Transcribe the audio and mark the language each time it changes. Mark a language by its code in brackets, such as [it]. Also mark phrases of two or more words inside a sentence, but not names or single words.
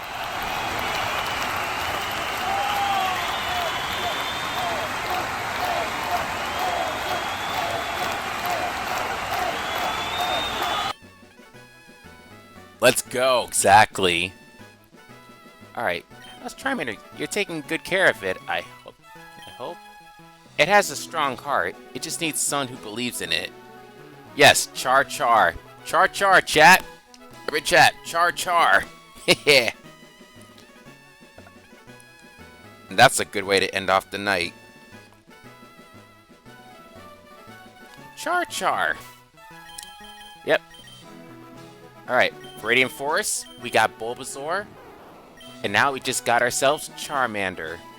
[en] Let's go, exactly. Alright, how's Charmander? You're taking good care of it, I hope. It has a strong heart. It just needs someone who believes in it. Yes, Char Char. Char Char, chat. Every chat, Char Char. Heh. And that's a good way to end off the night. Char Char. Yep. Alright, Radiant Forest, we got Bulbasaur. And now we just got ourselves Charmander.